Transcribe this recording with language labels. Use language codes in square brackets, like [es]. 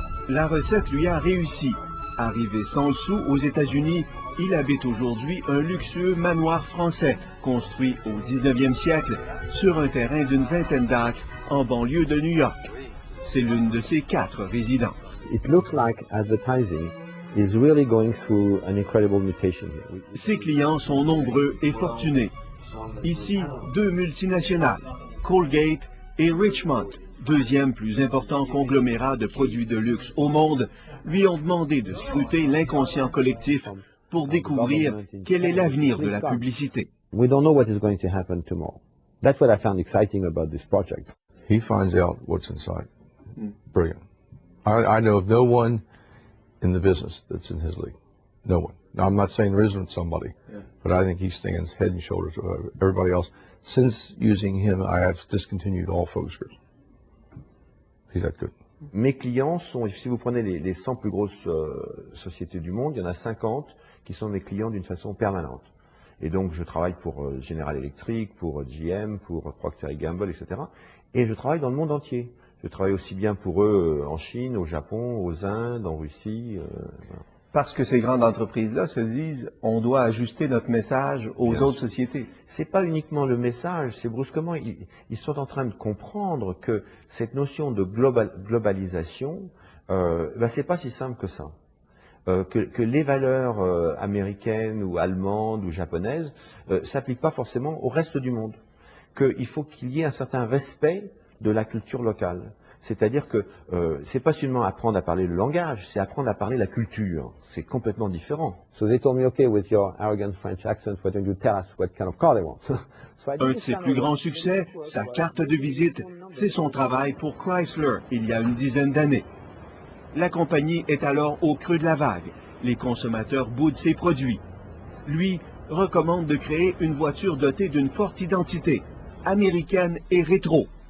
[fr] La recette lui a réussi. Arrivé sans le sou aux États-Unis, il habite aujourd'hui un luxueux manoir français construit au 19e siècle sur un terrain d'une vingtaine d'acres en banlieue de New York. C'est l'une de ses 4 résidences. [en] It looks like advertising is really going through an incredible mutation here. [fr] Ses clients sont nombreux et fortunés. Ici, 2 multinationales, Colgate et Richmond, deuxième plus important conglomérat de produits de luxe au monde, lui ont demandé de scruter l'inconscient collectif pour découvrir quel est l'avenir de la publicité. [en] We don't know what is going to happen tomorrow. That's what I found exciting about this project. He finds out what's inside. Brilliant. I know of no one in the business that's in his league. No one. Now, I'm not saying there isn't somebody, but I think he stands head and shoulders above everybody else. Since using him, I have discontinued all focus groups. He's that good. [fr] Mes clients sont, si vous prenez les 100 plus grosses sociétés du monde, il y en a 50 qui sont mes clients d'une façon permanente. Et donc, je travaille pour General Electric, pour GM, pour Procter & Gamble, etc. Et je travaille dans le monde entier. Je travaille aussi bien pour eux en Chine, au Japon, aux Indes, en Russie. Voilà. Parce que ces grandes entreprises-là se disent, on doit ajuster notre message aux autres sociétés. C'est pas uniquement le message, c'est brusquement, ils sont en train de comprendre que cette notion de globalisation, c'est pas si simple que ça. Que les valeurs américaines ou allemandes ou japonaises s'appliquent pas forcément au reste du monde. Qu'il faut qu'il y ait un certain respect de la culture locale. C'est-à-dire que c'est pas seulement apprendre à parler le langage, c'est apprendre à parler la culture. C'est complètement différent. [en] So they told me, okay, with your arrogant French accent, why don't you tell us what kind of car they want? [fr] Un de ses plus grands succès, sa carte de visite, c'est son travail pour Chrysler il y a une dizaine d'années. La compagnie est alors au creux de la vague. Les consommateurs boudent ses produits. Lui recommande de créer une voiture dotée d'une forte identité, américaine et rétro.